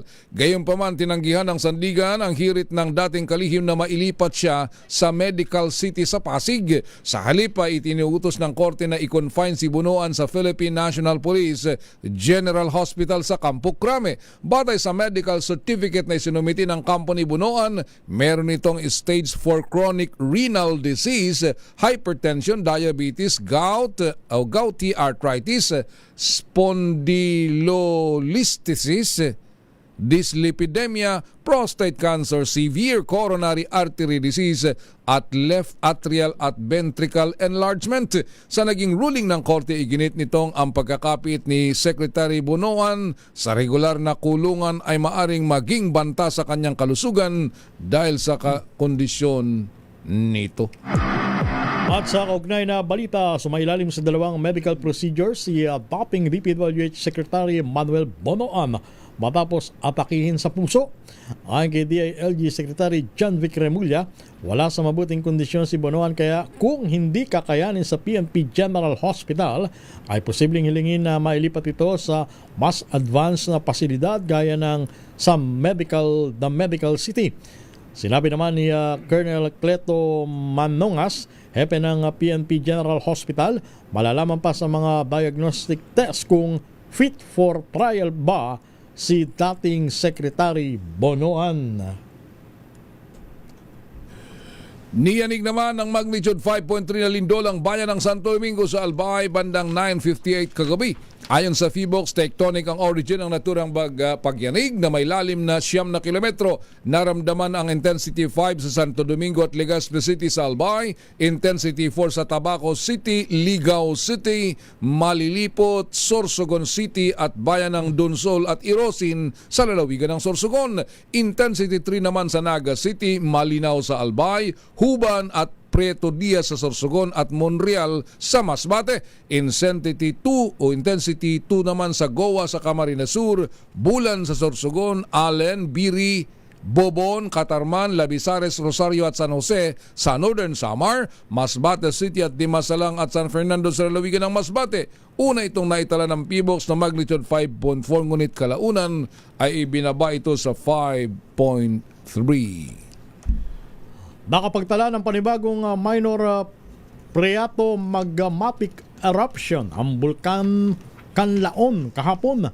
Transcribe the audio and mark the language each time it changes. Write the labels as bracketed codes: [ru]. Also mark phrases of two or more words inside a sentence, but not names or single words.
[tl] Gayunpaman, tinanggihan ng Sandigan ang hirit ng dating kalihim na mailipat siya sa Medical City sa Pasig. Sa halip pa, itinuutos ng korte na i-confine si Bonoan sa Philippine National Police General Hospital sa Campo Crame. Batay sa [en] medical certificate [tl] na isinumiti ng company Bonoan, meron itong [en] stage 4 chronic renal disease, hypertension, diabetes, gout [tl] o [en] gouty arthritis, spondylolisthesis, dyslipidemia, prostate cancer, severe coronary artery disease [tl] at [en] left atrial [tl] at [en] ventricle enlargement. [tl] Sa naging ruling ng korte, iginit nitong ang pagkakapit ni Secretary Bonoan sa regular na kulungan ay maaring maging banta sa kanyang kalusugan dahil sa kondisyon nito. At sa kaugnay na balita, sumailalim sa dalawang [en] medical procedures [tl] si dating DPWH Secretary Manuel Bonoan matapos atakihin sa puso. Ayon kay DILG Secretary John Vic Remulla, wala sa mabuting kondisyon si Bonoan kaya kung hindi kakayanin sa PNP General Hospital ay posibleng hilingin na mailipat ito sa mas advanced na pasilidad gaya ng sa The Medical City. Sinabi naman ni Colonel Cleto Manongas, hepe ng PNP General Hospital, malalaman pa sa mga [en] diagnostic test [tl] kung [en] fit for trial [tl] ba si dating Secretary Bonoan. Niyanig naman ng magnitude 5.3 na lindol ang bayan ng Santo Domingo sa Albay bandang 9:58 kagabi. Ayon sa PHIVOLCS, tectonic ang origin ng naturang pagyanig na may lalim na 9 na kilometro. Naramdaman ang intensity 5 sa Santo Domingo at Legazpi City sa Albay, intensity 4 sa Tabaco City, Ligao City, Malilipot, Sorsogon City at bayan ng Donsol at Irosin sa lalawigan ng Sorsogon. Intensity 3 naman sa Naga City, Malinao sa Albay, Huban at Prieto Diaz sa Sorsogon at Monreal sa Masbate. Intensity 2 naman sa Goa sa Camarines Sur, Bulan sa Sorsogon, Allen, Biri, Bobon, Catarman, Labisares, Rosario at San Jose sa Northern Samar, Masbate City at Dimasalang at San Fernando sa lalawigan ng Masbate. Una itong naitala ng PHIVOLCS na magnitude 5.4 ngunit kalaunan ay ibinaba ito sa 5.3. Nakapagtala ng panibagong [en] minor phreatomagmatic eruption [tl] ang bulkan Canlaon kahapon.